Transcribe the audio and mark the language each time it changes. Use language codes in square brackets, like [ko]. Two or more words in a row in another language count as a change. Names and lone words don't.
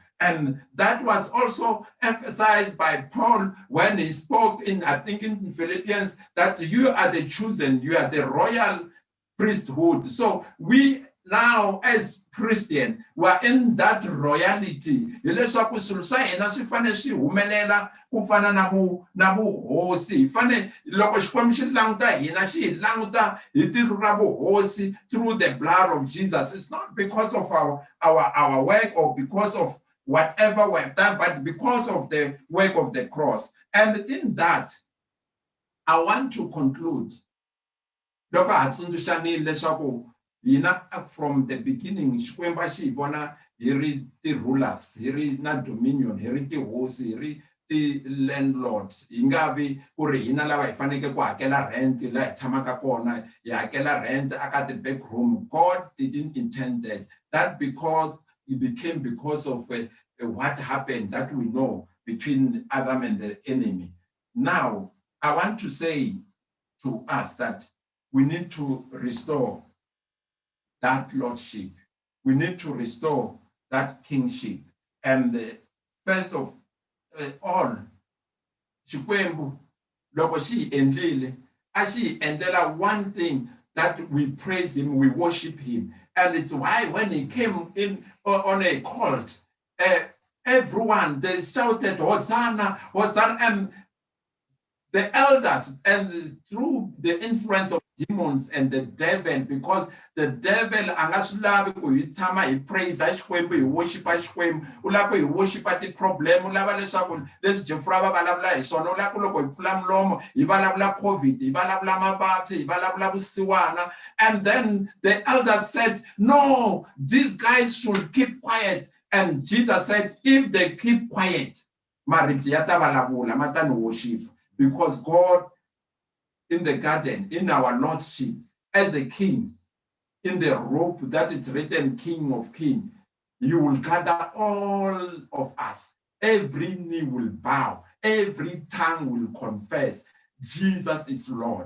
[en] And that was also emphasized by Paul when he spoke in, I think in Philippians, that you are the chosen, you are the royal priesthood. So we now as Christian, we are in that royalty. [ts] Hileswaku swilo swa hina swi fane swi humelela ku fana na vuhosi. Fane loko Xikwembu xi languta hina xi hi languta hi tiko ra vuhosi [en] through the blood of Jesus. It's not because of our work or because of whatever we've done, but because of the work of the cross. And in that, I want to conclude. [ts] Loko ha tsundzuxanile leswaku hina [en] from the beginning, [ts] Xikwembu xi hi vona hi ri ti-rulers, hi ri na dominion, hi ri tihosi, hi ri ti-landlords. Hi nga vi ku ri hina lava hi faneke ku hakela rent laha hi tshamaka kona, hi hakela rent aka ti- [en] back room. God didn't intend that. That because it became because of what happened that we know between Adam and the enemy. Now, I want to say to us that we need to restore that lordship. We need to restore that kingship. And first of all, [ts] Xikwembu, loko xi endlile, a xi endlela [en] one thing, that we praise him, we worship him. And it's why when he came in on a cult, everyone, they shouted, Hosanna, Hosanna, and the elders, and through the influence of demons and the devil, because the devil [ts] angasulavi ku hi tshama hi praise Xikwembu, hi worship Xikwembu, u lava ku hi worship [en] the problem, [ts] u lava leswaku leswi Jefra va vulavula hi swona, u lava ku loko hi pfula mulomo hi vulavula COVID, hi vulavula mavabyi, hi vulavula vusiwana. [en] And then the elders said, no, these guys should keep quiet. And Jesus said, if they keep quiet, [ts] maribye ya ta vulavula, ma ta ni worship. [en] Because God in the garden, in our lordship, as a king, in the robe that is written King of Kings, you will gather all of us. Every knee will bow, every tongue will confess Jesus is Lord.